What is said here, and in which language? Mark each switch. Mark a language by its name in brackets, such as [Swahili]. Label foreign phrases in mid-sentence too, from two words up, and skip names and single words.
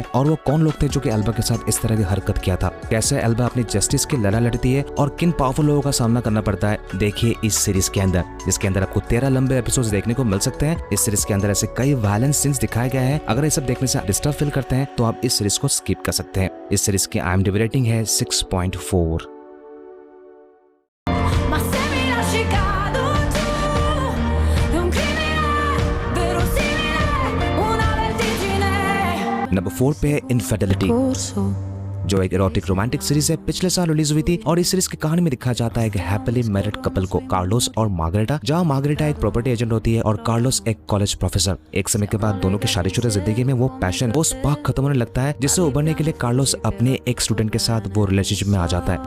[Hindi] और वो कौन लोग थे जो कि एल्बा के साथ इस तरह की हरकत किया था? कैसे एल्बा अपनी जस्टिस की लड़ाई लड़ती है और किन पावरफुल लोगों का सामना करना पड़ता है, देखिए इस सीरीज के अंदर, जिसके अंदर आपको 13 लंबे एपिसोड्स देखने को मिल सकते हैं। इस सीरीज के अंदर ऐसे कई [English] violence scenes [Hindi] दिखाए गए हैं। अगर ये सब देखने से [English] disturb feel [Hindi] करते हैं तो आप इस सीरीज को स्किप कर सकते हैं। इस सीरीज की IMDb रेटिंग है 6.4। [Italian] Ma se mi lasci cado giù, è un crimine verosimile, una vertigine. [Hindi] नंबर 4 पे है इनफिडेलिटी, Corso. जो एक [English] erotic romantic series [Hindi] है, पिछले साल रिलीज हुई थी और इस सीरीज की कहानी में दिखाया जाता है एक [English] happily married couple [Hindi] को, कार्लोस और मार्गरेटा, जहां मार्गरेटा एक [English] property agent [Hindi] होती है और कार्लोस एक [English] college professor. [Hindi] एक समय के बाद दोनों की शादीशुदा जिंदगी में वो पैशन, वो स्पार्क खत्म होने लगता है, जिससे उभरने के लिए कार्लोस अपने एक स्टूडेंट के साथ वो रिलेशनशिप में आ जाता है।